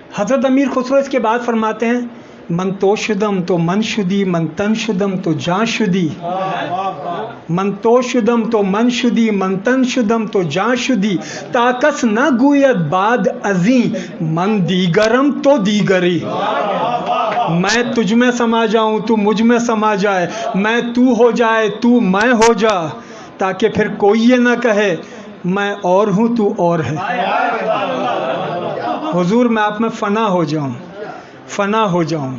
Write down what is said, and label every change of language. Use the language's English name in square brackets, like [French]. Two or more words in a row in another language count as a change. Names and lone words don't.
[Urdu] حضرت امیر خسرو اس کے بعد فرماتے ہیں [Persian] من تو شدم تو من شدی، من تن شدم تو جان شدی، من تو شدم تو من شدی، من تن شدم تو جان شدی، تاکس نہ گوید بعد ازیں من دیگرم تو دیگری. [Urdu] میں تجھ میں سما جاؤں تو مجھ میں سما جائے، میں تو ہو جائے تو میں ہو جا، تاکہ پھر کوئی یہ نہ کہے میں اور ہوں تو اور ہے. حضور میں آپ میں فنا ہو جاؤں، فنا ہو جاؤں.